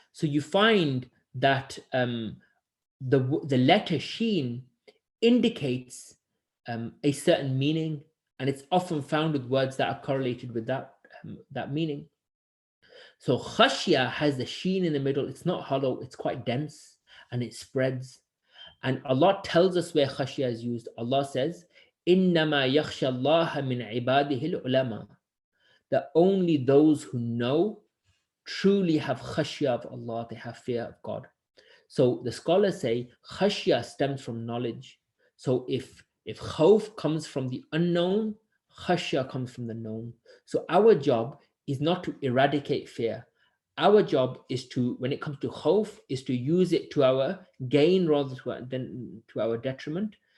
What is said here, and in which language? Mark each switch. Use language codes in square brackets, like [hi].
[en] So you find that the letter sheen indicates a certain meaning, and it's often found with words that are correlated with that meaning. So khashya has the sheen in the middle. It's not hollow, it's quite dense, and it spreads. And Allah tells us where khashya is used. [ar] Allah says, إِنَّمَا يَخْشَى اللَّهَ مِنْ عِبَادِهِ الْعُلَمَاء. [en] That only those who know truly have khashya of Allah, they have fear of God. So the scholars say khashya stems from knowledge. So if khawf comes from the unknown, khashya comes from the known. So our job is not to eradicate fear. Our job is to, when it comes to khawf, is to use it to our gain rather than to our detriment.